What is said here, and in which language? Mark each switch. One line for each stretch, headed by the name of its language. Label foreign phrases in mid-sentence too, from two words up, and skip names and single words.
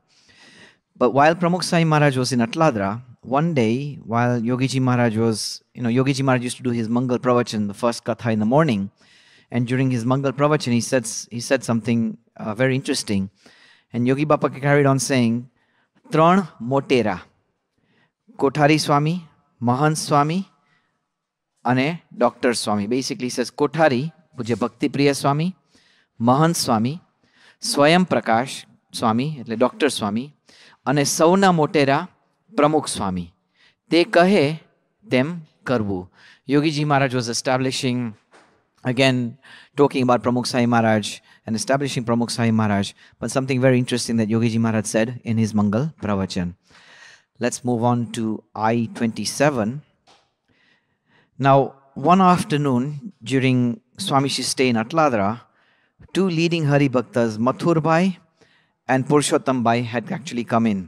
English: But while Pramukh Swami Maharaj was in Atladra, one day while Yogiji Maharaj was, Yogiji Maharaj used to do his Mangal Pravachan, the first Katha in the morning. And during his Mangal Pravachan, he said something very interesting. And Yogi Bapa carried on saying, Tran Motera, Kothari Swami, Mahant Swami, and Dr. Swami. Basically he says Kothari, Puja Bhakti Priya Swami, Mahant Swami, Swayam Prakash Swami, Dr. Swami,
Gujarati: અને સૌના મોટેરા પ્રમુખ સ્વામી તે કહે તેમ કરવું.
English: Yogiji Maharaj was establishing, again talking about Pramukh Swami Maharaj and establishing Pramukh Swami Maharaj, but something very interesting that Yogiji Maharaj said in his Mangal Pravachan. Let's move on to I-27. Now, one afternoon during Swami Shri's stay in Atladra, two leading Hari Bhaktas, Mathur Bhai and Purushottam Bhai, had actually come in.